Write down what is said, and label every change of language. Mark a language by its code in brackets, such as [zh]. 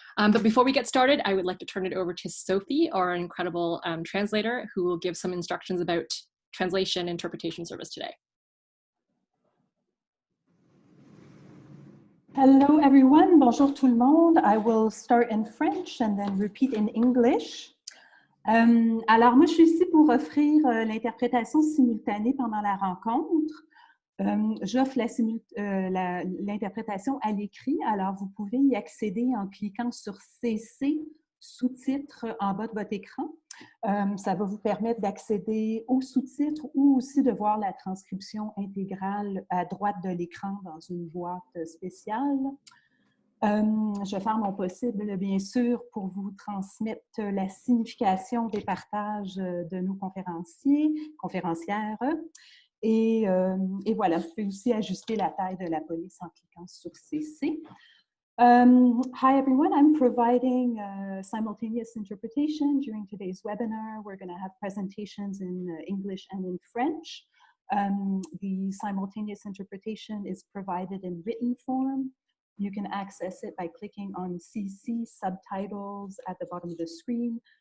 [en] But before we get started, I would like to turn it over to Sophie, our incredible translator, who will give some instructions about translation interpretation service today. Hello everyone, [fr] bonjour tout le monde. [en] I will start in French and then repeat in English. [fr] Alors moi je suis ici pour offrir l'interprétation simultanée pendant la rencontre. J'offre l'interprétation à l'écrit, alors vous pouvez y accéder en cliquant sur CC, sous-titres en bas de votre écran. Ça va vous permettre d'accéder aux sous-titres ou aussi de voir la transcription intégrale à droite de l'écran dans une boîte spéciale. Je vais faire mon possible, bien sûr, pour vous transmettre la signification des partages de nos conférencières. Et voilà, vous pouvez aussi ajuster la taille de la police en cliquant sur CC. [en] Hi everyone, I'm providing simultaneous interpretation during today's webinar. We're going to have presentations in English and in French. The simultaneous interpretation is provided in written form. You can access it by clicking on CC subtitles at the bottom of the screen.